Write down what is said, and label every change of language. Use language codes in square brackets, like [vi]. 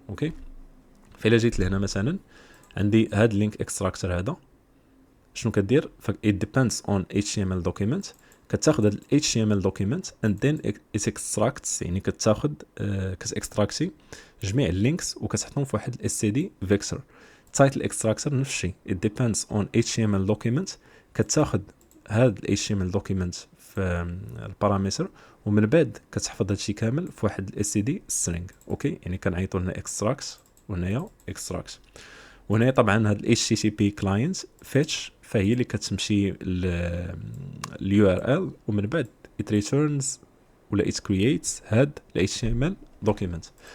[ar] اوكي، فإلا جيت لهنا مثلا عندي هاد اللينك اكستراكتور هذا، شنو كدير؟ [en] it depends on HTML document. [ar] كتاخذ هاد HTML document [en] and then it extracts، [ar] يعني كتاخذ كتاكستراكتي جميع اللينكس وكتحطهم في واحد std vector. [en] title extractor [ar] نفس الشيء، [en] it depends on HTML document. [ar] كتاخذ هاد HTML document في البارامتر، ومن بعد كتحفظ هادشي كامل في واحد std string. اوكي، يعني كنعيطوا لنا extract وهنايا extract. وهنا طبعا هاد ال HTTP client fetch فهي اللي كتمشي ل URL، ومن بعد [en] it returns [ar] ولا it creates هاد ال HTML document.